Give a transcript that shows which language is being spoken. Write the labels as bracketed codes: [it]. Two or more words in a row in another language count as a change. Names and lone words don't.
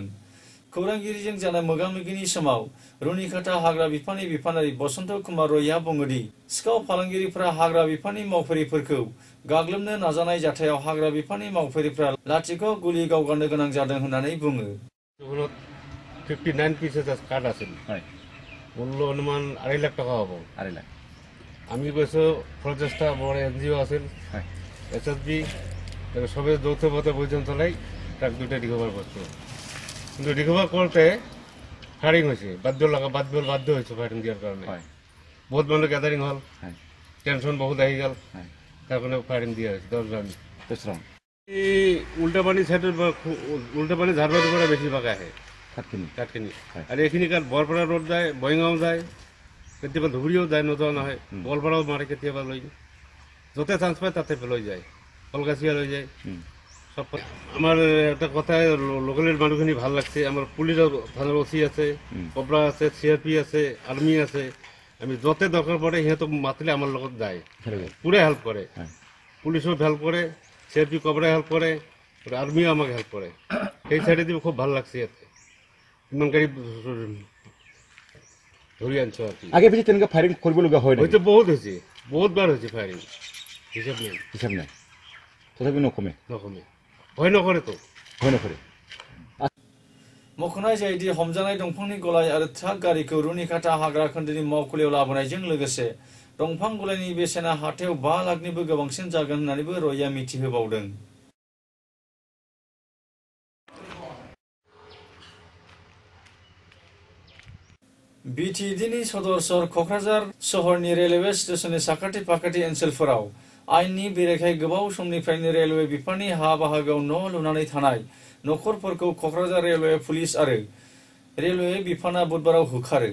[brx] खौरांगिरिजों जानाय मोगा-मोगिनि समाव रुनिकाटा हाग्रा बिफाननि बिफानारि बसन्त कुमार रयआ बुङोदि सिखाव फालांगिरिफ्रा हाग्रा बिफाननि मावफारिफोरखौ गाग्लोबनो नाजानाय जाथायाव हाग्रा बिफाननि मावफारिफ्रा लाथिख' गुलि गावगारनो गोनां जादों होननानै बुङो। [bn] 59 পিসেস কার্ড আছে মূল্য অনুমান 2.5 লাখ টাকা হবো। 2.5 লাখ আমি বসে প্রচেষ্টা বড় এনজিও আছে SSB সবে যৌথ পথে পর্যন্ত লাই ট্রাক দুটো রিকভার করছে কিন্তু রিকভার করতে ফায়ারিং হয়েছে বাধ্য হয়েছে ফায়ারিং দেওয়ার কারণে বহুত মানুষ গ্যাদারিং হল টেনশন বহুত আহি গেল তার কারণে ফায়ারিং দেওয়া হয়েছে 10 রাউন্ড। উল্টাপানি সাইডের উল্টাপানি ঝাড়বাড়ির পরে বেশিরভাগ আহে কাটকিনি আর এখানকার বরপাড়া রোড যায় বইগাঁও যায় [as] কেতিয়াবা ধুবুৰীও যায় নোযোৱা নহয় গোৱালপাৰাও মাৰে কেতিয়াবা লৈ য'তে চান্স পায় তাতে লৈ যায় কলগাছিয়া লৈ যায় সব। [bn] আমার একটা কথা লোকালের মানুষখিনি ভাল লাগছে আমার পুলিশের থানার ওসি আছে কবরা আছে CRP আছে আর্মি আছে আমি যতে দরকার পড়ে [as] সিহঁতক মাতিলে আমার লগত যায় [bn] পুরে হেল্প করে পুলিশও হেল্প করে CRP কবরা হেল্প করে আর্মিও আমাকে হেল্প করে এই সাইডে দিয়ে খুব ভাল লাগছে [as] ইয়াতে ইমান গাড়ি [bn] ধরে আনছো আর কি। [as] আগে পিছে তেনেকুৱা ফায়াৰিং কৰিবলগীয়া হয় [bn] হয়তো বহুত হয়েছে বহুতবার হয়েছে ফায়ারিং [as] হিচাপ নাই তথাপি নকমে ভয় নকরে তো ভয় নকৰে। [brx] मख'नाय जायोदि हमजानाय दंफांनि गलाय आरो ट्राक गारिखौ रुनिकाटा हाग्रा खोन्दोनि मावखुलियाव लाबोनायजों लोगोसे दंफां गलायनि बेसेना हाथायाव 5 लाखनिबो गोबांसिन जागोन होननानैबो रयआ मिथिहोबावदों। BTDनि सदर सहर क'क्राझार सहरनि रेलवे स्टेशननि साखाथि फाखाथि ओनसोलफोराव आयेननि बेरेखायै गोबाव समनिफ्रायनो रेलवे बिफाननि हा बाहागोआव न' लुनानै थानाय नखरफोरखौ क'क्राझार रेलवे पुलिस आरो रेलवे बिफाना बुधबाराव होखारो।